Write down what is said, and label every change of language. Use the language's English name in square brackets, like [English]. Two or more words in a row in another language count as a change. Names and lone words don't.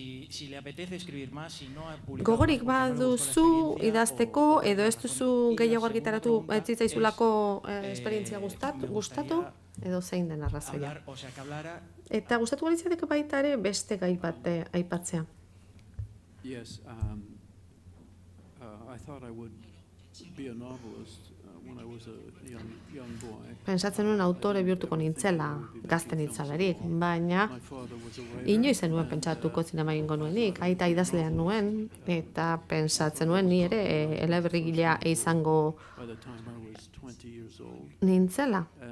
[Basque] Gogorik baduzu idazteko edo ez duzu gehiago argitaratu ez zitzaizulako esperientzia gustatu? Edo zein den arrazoia. Eta gustatu galitzateke baita ere beste gai bat aipatzea. [English] Yes, I thought I would be a novelist when I was a young boy. [Basque] Pentsatzen nuen autore bihurtuko nintzela, gazte nintzalarik, baina inoiz nuen pentsatuko zinema egingo nuenik, aita idazlean nuen, eta pentsatzen nuen ni ere eleberrigilea izango nintzela.